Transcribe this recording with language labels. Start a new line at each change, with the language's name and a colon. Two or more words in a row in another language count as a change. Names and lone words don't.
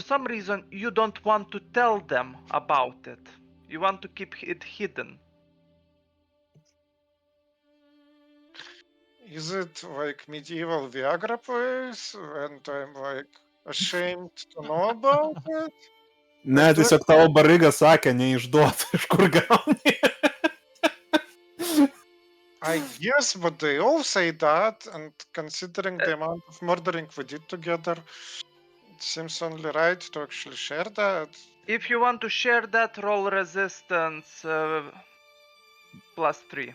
English: some reason you don't want to tell them about it. You want to keep it hidden. Is it like medieval Viagra place, and I'm like ashamed to know about it?
Lithuanian: Ne,
English: Do
Lithuanian: tiesiog tavo bariga sakė, neišduot, iš kur gauni.
English: I guess, but they all say that, and considering the amount of murdering we did together, it seems only right to actually share that. If you want to share that, roll resistance +3.